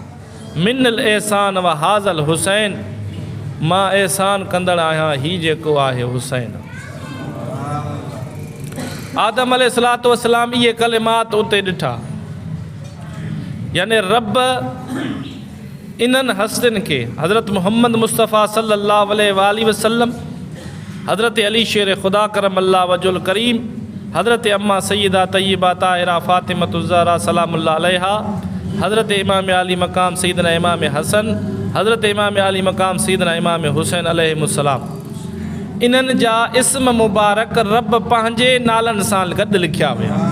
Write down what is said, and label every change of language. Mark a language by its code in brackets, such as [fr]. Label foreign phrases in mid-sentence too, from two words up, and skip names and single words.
[ar] من الإحسان وهذا الحسين, [sd] मां एहसान कंदड़ आहियां, ही जेको आहे हुसैन। आदम [ar] عليه الصلاة والسلام [sd] इहे कलिमात उते ॾिठा, यानी रब इन्हनि हस्तिन खे हज़रत मुहम्मद मुस्तफ़ा [ar] صلى الله عليه وسلم, [sd] हज़रत अली शेर ख़ुदा [ar] كرم الله وجهه الكريم, [sd] हज़रत अम्मा सय्यदा तय्यबा ताहिरा फ़ातिमतुज़ ज़हरा [ar] سلام الله عليها, [sd] हज़रत इमाम आली मकाम सैयदना इमाम हसन, हज़रत इमाम आली मकाम सैयदना इमाम हुसैन अलैहिमुस्सलाम, इन्हनि जा इस्म मुबारक रब पंहिंजे नालनि सां गॾु लिखिया हुया।